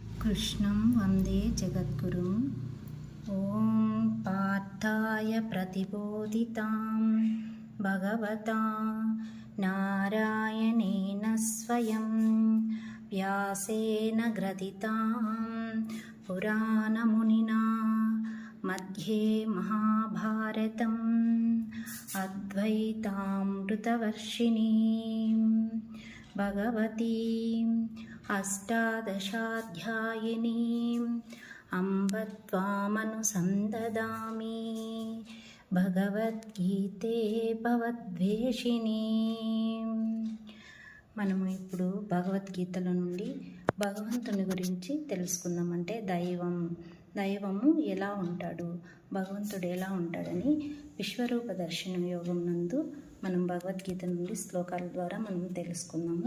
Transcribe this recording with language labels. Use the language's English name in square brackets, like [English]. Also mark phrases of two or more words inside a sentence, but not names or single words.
[Sanskrit] कृष्णं वन्दे जगद्गुरुं। ॐ पार्थाय प्रतिबोधितां भगवता नारायणेन स्वयं व्यासेन ग्रथितां पुराणमुनिना मध्ये महाभारतम् अद्वैतामृतवर्षिणीं भगवतीम् अष्टादशाध्यायिनीम् अम्ब त्वामनुसन्ददामि భగవద్గీతే భవద్వేషిణీ. [Telugu] మనము ఇప్పుడు భగవద్గీతలో నుండి భగవంతుని గురించి తెలుసుకుందాం. అంటే దైవము ఎలా ఉంటాడు, భగవంతుడు ఎలా ఉంటాడని విశ్వరూప దర్శనం యోగం నందు మనం భగవద్గీత నుండి శ్లోకాల ద్వారా మనం తెలుసుకుందాము.